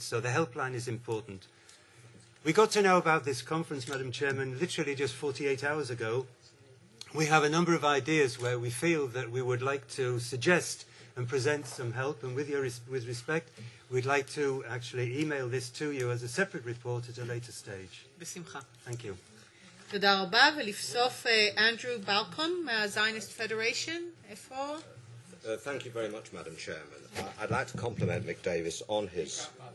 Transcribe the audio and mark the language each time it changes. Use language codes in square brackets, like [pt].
[en] So the helpline is important. We got to know about this conference, Madam Chairman, literally just 48 hours ago. We have a number of ideas where we feel that we would like to suggest and present some help. And with respect, we'd like to actually email this to you as a separate report at a later stage. [he] בשמחה. [en] Thank you. [he] תודה רבה, ולבסוף אנדרו בלקון מהזיוניסט פדריישן. איפה? [en] Thank you very much, Madam Chairman. I'd like to compliment Mick Davis on his.